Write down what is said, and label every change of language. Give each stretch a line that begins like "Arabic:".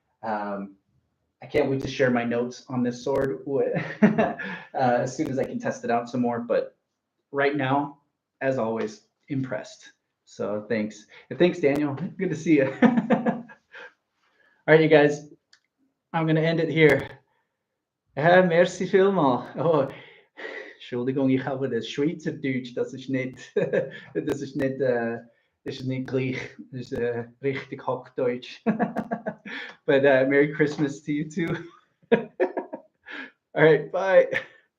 English: I can't wait to share my notes on this sword as soon as I can test it out some more. But right now, as always, impressed. So thanks. And thanks, Daniel. Good to see you. All right, you guys, I'm going to end it here.
German: Merci vielmal. Oh, Entschuldigung, ich habe das Schweizerdeutsch, das ist nicht, das ist nicht, das ist nicht gleich, das ist richtig Hochdeutsch.
English: But Merry Christmas to you too. All right, bye.